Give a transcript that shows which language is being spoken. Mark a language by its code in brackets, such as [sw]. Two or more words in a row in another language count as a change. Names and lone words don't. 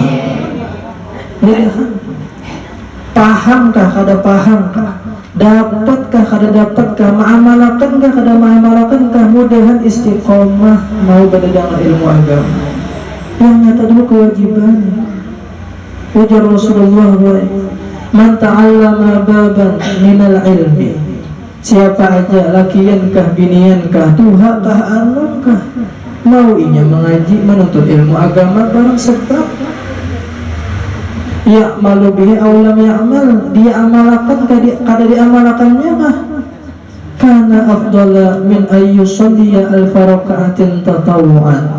[bjn] Mudahan pahamkah kada pahamkah, dapatkah kada dapatkah, ma'amalakankah kada ma'amalakankah. Mudahan istiqomah mau pada dengar ilmu agama. Yang nyata dulu kewajiban. Ujar Rasulullah, [ar] من تعلم بابا من العلم, [bjn] siapa aja lakiankah biniankah tuhakah anunkah mau inya mengaji menuntut ilmu agama barang sebab [ar] يعمل به أو لم يعمل, [bjn] dia amalakan kada diamalakannya mah [ar] كان أفضل من أن يصلي ألف ركعة تطوعا.